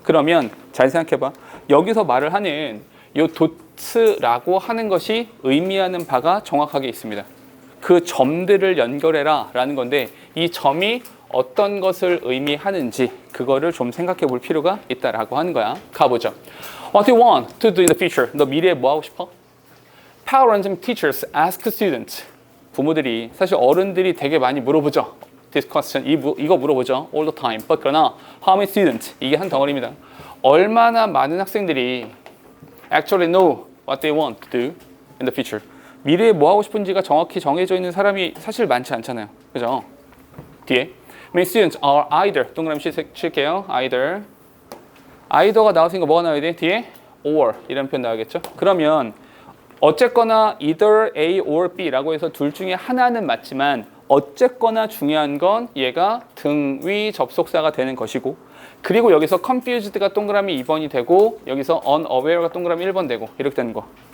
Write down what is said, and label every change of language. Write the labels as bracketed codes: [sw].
[ko] 그러면 잘 생각해봐. 여기서 말을 하는 이 도트라고 하는 것이 의미하는 바가 정확하게 있습니다. 그 점들을 연결해라 라는 건데 이 점이 어떤 것을 의미하는지 그거를 좀 생각해 볼 필요가 있다라고 하는 거야. 가보죠. [en] What do you want to do in the future? [ko] 너 미래에 뭐 하고 싶어? [en] Parents and teachers ask students. [ko] 부모들이, 사실 어른들이 되게 많이 물어보죠. [en] This question, [ko] 이거 물어보죠. [en] All the time. But [ko] 그러나 [en] how many students? [ko] 이게 한 덩어리입니다. 얼마나 많은 학생들이 [en] actually know what they want to do in the future. [ko] 미래에 뭐 하고 싶은지가 정확히 정해져 있는 사람이 사실 많지 않잖아요. 그죠? 뒤에 [en] Many students are either. [ko] 동그라미 칠게요. either가 나왔으니까 뭐가 나와야 돼? 뒤에 or 이런 표현 나오겠죠? 그러면 어쨌거나 either A or B라고 해서 둘 중에 하나는 맞지만 어쨌거나 중요한 건 얘가 등위 접속사가 되는 것이고 그리고 여기서 confused가 동그라미 2번이 되고 여기서 unaware가 동그라미 1번 되고 이렇게 되는 거.